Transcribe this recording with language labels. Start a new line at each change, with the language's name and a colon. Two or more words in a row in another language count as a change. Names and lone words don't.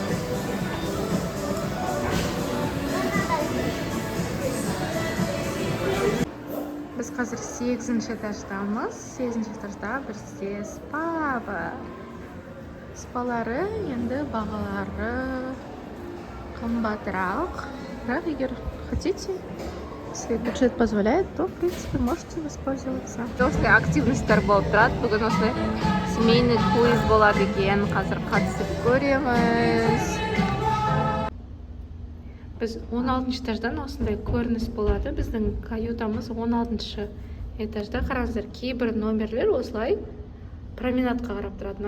Kazakh: Біз қазір 8-ші этаждамыз. 8-ші этажда бізде спа бар. Спалары енді бағалары қымбатырақ. Бірақ егер
Russian: хотите, если бюджет позволяет, то, в принципе, можете воспользоваться.
Kazakh: Осындай активностьтер болып тұрады. Бүгін осындай
Russian: семейный круиз
Kazakh: болады екен. Қазір қатысып көреміз. Біз 16-ші этаждан осындай көрініс болады. Біздің каютамыз 16-ші этажда. Қараңыздар, кейбір номерлер осылай променадқа қарап тұрады.